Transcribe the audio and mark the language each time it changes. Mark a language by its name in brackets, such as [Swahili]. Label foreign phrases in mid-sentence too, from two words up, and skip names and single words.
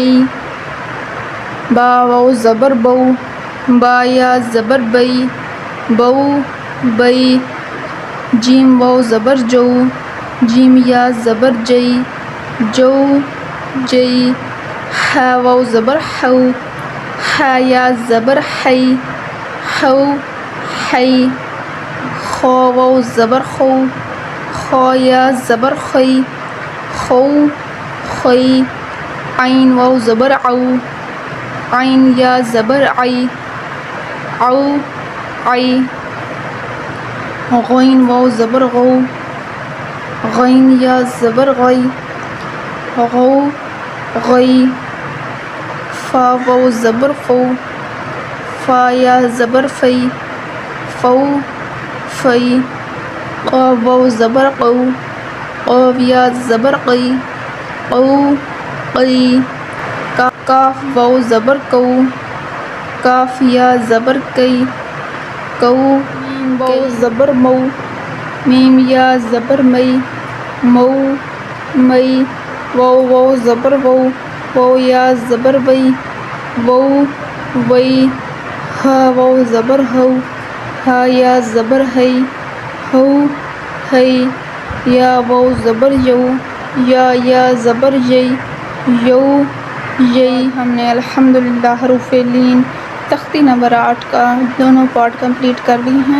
[Urdu] با واو زبر بو، با یا زبر بئی، بو بئی۔ جیم واو زبر جو، جیم یا زبر جئی، جو جئی۔ ہا واو زبر ہو، ہا یا زبر حی، حو حی۔ خو واو زبر خو، خو یا زبر خی، خو خی۔ عین واو زبر عو، عین یا زبر عی، عو عی۔ غین واو زبر غو، غین یا زبر غی، غو غی۔ فا واو زبر فو، فا یا زبر فی فو فی قاف واو زبر قو قاف یا زبر قی قو قی کاف واو زبر کو کاف یا زبر کئی کو میم واو زبر مو میم یا زبر مئی مو مئی واو واو زبر وو واو یا زبر وئی وو وئی ہا واو زبر ہو ہا یا زبر ہئی ہو ہئی یا واو زبر یو یا زبر یئی یو یئی۔ ہم نے الحمدللہ حروف لین تختی نمبر 8 کا دونوں پارٹ کمپلیٹ کر لی ہیں۔